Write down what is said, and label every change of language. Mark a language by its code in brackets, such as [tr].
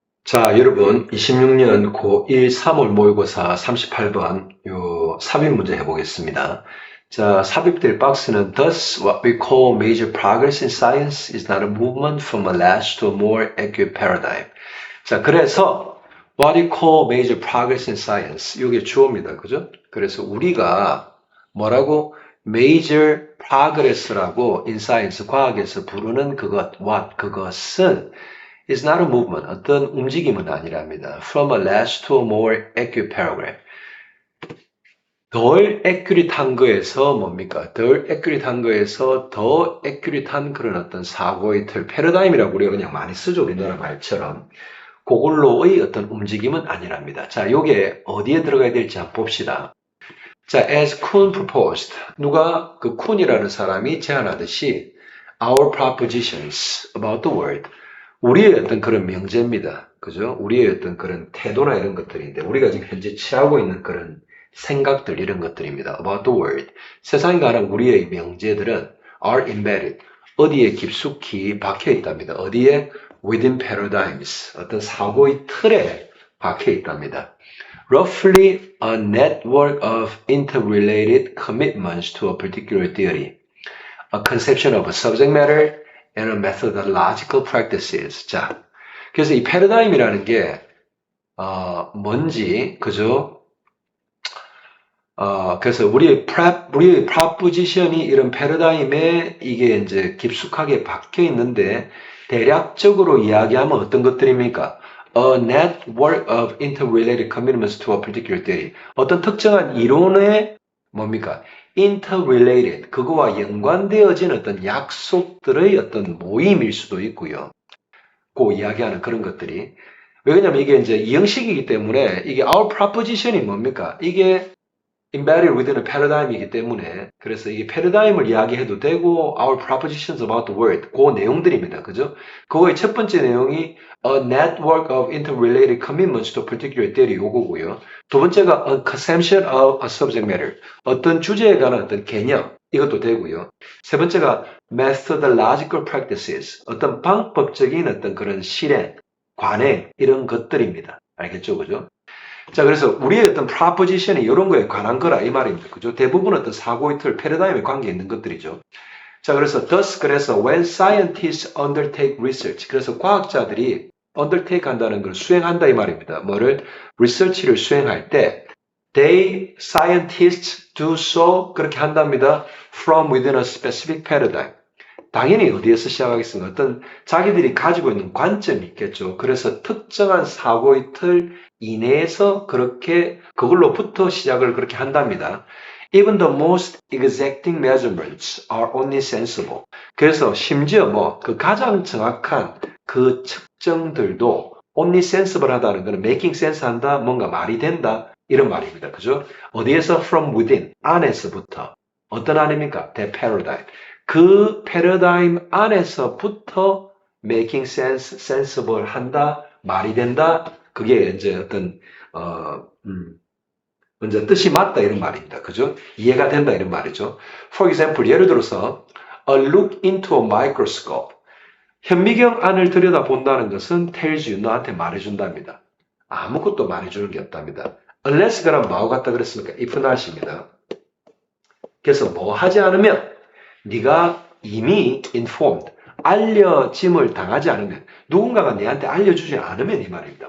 [ko] 자, 여러분, 26년 고1 3월 모의고사 38번 요 삽입 문제 해보겠습니다. 자, 삽입될 박스는 [en] Thus, what we call major progress in science is not a movement from a less to a more accurate paradigm. 자, 그래서 what we call major progress in science, [ko] 이게 주어입니다. 그죠? 그래서 우리가 뭐라고? [en] major progress라고 in science, [ko] 과학에서 부르는 그것은 [en] is not a movement. [ko] 어떤 움직임은 아니랍니다. [en] From a less to a more accurate paragraph. [ko] 덜 accurate한 거에서 뭡니까? 덜 accurate한 거에서 더 accurate한 그런 어떤 사고의 틀, 패러다임이라고 우리가 그냥 많이 쓰죠. 우리나라 말처럼. 그걸로의 어떤 움직임은 아니랍니다. 자, 요게 어디에 들어가야 될지 한번 봅시다. 자, [en] as Kuhn proposed. [ko] 누가 그 쿤이라는 사람이 제안하듯이 [en] our propositions about the world. [ko] 우리의 어떤 그런 명제입니다. 그죠? 우리의 어떤 그런 태도나 이런 것들인데, 우리가 지금 현재 취하고 있는 그런 생각들, 이런 것들입니다. [en] About the world. [ko] 세상에 관한 우리의 명제들은 [en] are embedded. [ko] 어디에 깊숙이 박혀 있답니다. 어디에? [en] Within paradigms. [ko] 어떤 사고의 틀에 박혀 있답니다. [en] Roughly a network of interrelated commitments to a particular theory. A conception of a subject matter and a methodological practices. [ko] 자, 그래서 이 패러다임이라는 게 뭔지 그죠? 그래서 우리의 프로포지션이 이런 패러다임에 이게 이제 깊숙하게 박혀 있는데 대략적으로 이야기하면 어떤 것들입니까? [en] A network of interrelated commitments to a particular theory. [ko] 어떤 특정한 이론의 뭡니까? interrelated, 그거와 연관되어진 어떤 약속들의 어떤 모임일 수도 있고요. 그 이야기하는 그런 것들이. 왜냐면 이게 이제 이형식이기 때문에 이게 our proposition이 뭡니까? 이게 [en] embedded within a paradigm [ko] 이기 때문에 그래서 이게 패러다임을 이야기해도 되고 [en] our propositions about the world [ko] 그 내용들입니다. 그죠? 그거의 첫 번째 내용이 [en] a network of interrelated commitments to a particular theory 요거고요. [ko] 두 번째가 [en] a conception of a subject matter [ko] 어떤 주제에 관한 어떤 개념 이것도 되고요. 세 번째가 methodological practices 어떤 방법적인 어떤 그런 실행, 관행 이런 것들입니다. 알겠죠? 그죠? 자, 그래서 우리의 어떤 프로포지션이 이런 거에 관한 거라 이 말입니다. 그죠? 대부분 어떤 사고의 틀, 패러다임에 관계 있는 것들이죠. 자, 그래서 그래서 [en] when scientists undertake research, [ko] 그래서 과학자들이 undertake 한다는 걸 수행한다 이 말입니다. 뭐를? research를 수행할 때 [en] scientists do so [ko] 그렇게 한답니다. [en] from within a specific paradigm. [ko] 당연히 어디에서 시작하겠습니까? 어떤 자기들이 가지고 있는 관점이 있겠죠. 그래서 특정한 사고의 틀 이내에서 그렇게 그걸로부터 시작을 그렇게 한답니다. [en] Even the most exacting measurements are only sensible. [ko] 그래서 심지어 그 가장 정확한 그 측정들도 only sensible 하다는 것은 making sense 한다, 뭔가 말이 된다 이런 말입니다. 그죠? 어디에서 [en] from within [ko] 안에서부터 어떤 안입니까? [en] The paradigm. [ko] 그 패러다임 안에서부터 making sense, sensible 한다, 말이 된다. 그게 이제 어떤 먼저 뜻이 맞다 이런 말입니다. 그죠? 이해가 된다 이런 말이죠. [en] For example, [ko] 예를 들어서 [en] a look into a microscope. [ko] 현미경 안을 들여다본다는 것은 [en] tells you, [ko] 너한테 말해준답니다. 아무것도 말해주는 게 없답니다. Unless 그럼 뭐하고 같다 그랬습니까? if not입니다. 그래서 뭐 하지 않으면 네가 이미 informed, 알려짐을 당하지 않으면 누군가가 네한테 알려주지 않으면 이 말입니다.